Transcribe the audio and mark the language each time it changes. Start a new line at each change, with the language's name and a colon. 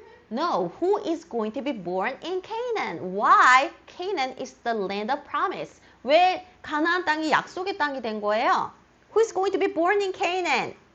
English: No, who is going to be born in Canaan? Why? Canaan is the land of promise.
Korean: 왜 가나안 땅이 약속의 땅이 된 거예요?
English: Who is going to be born in Canaan?